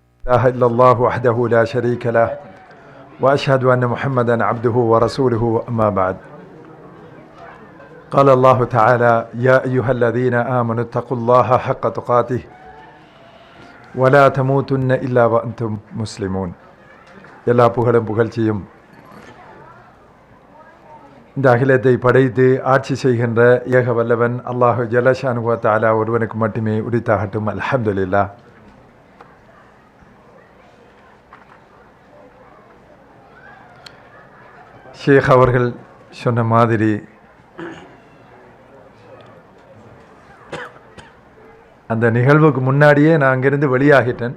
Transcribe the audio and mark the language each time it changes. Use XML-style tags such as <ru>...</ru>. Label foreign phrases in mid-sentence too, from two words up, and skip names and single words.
<ar>إله إلا الله وحده لا شريك له وأشهد أن محمدا عبده ورسوله أما بعد قال الله تعالى يا أيها الذين آمنوا اتقوا الله حق تقاته ولا تموتن إلا وأنتم مسلمون</ar> <ta>எல்லா புகழும் புகழ்ச்சியும் இந்த அகிலத்தை படைத்து ஆட்சி செய்கின்ற ஏக வல்லவன்</ta> <ar>الله جل شأنه وتعالى</ar> <ta>ஒருவனுக்கு மட்டுமே உரித்தாகட்டும்.</ta> <ar>அல்ஹம்துலில்லாஹ்.</ar> <ta>ஷேக் அவர்கள் சொன்ன மாதிரி அந்த நிகழ்வுக்கு முன்னாடியே நான் அங்கிருந்து வெளியாகிட்டேன்.</ta>